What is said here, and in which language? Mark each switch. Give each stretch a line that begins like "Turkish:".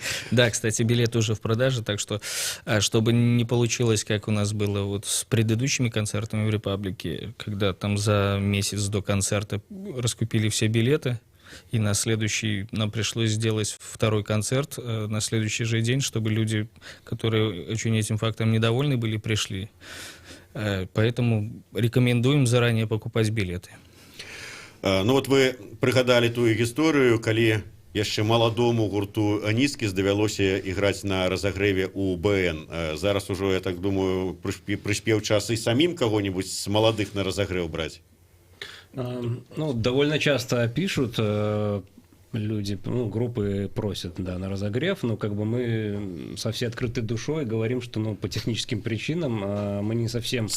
Russian: Да, кстати, билеты уже в продаже, так что, чтобы не получилось, как у нас было вот с предыдущими концертами в Репаблике, когда там за месяц до концерта раскупили все билеты, и на следующий нам пришлось сделать второй концерт на следующий же день, чтобы люди, которые очень этим фактом недовольны были, пришли. Поэтому рекомендуем заранее покупать билеты.
Belarusian: Ну вот вы пригадали ту историю, калі яшчэ маладому гурту «Нізкіс» давялося іграць на разогреве у БН. Зараз ужо, я так думаю, прыспеў час і самим
Russian: кого-нибудь с молодых на разогрев брать? Ну, довольно часто пишут люди, ну, группы просят, да, на разогрев, но как бы мы со всей открытой душой говорим, что, ну, по техническим причинам мы не совсем...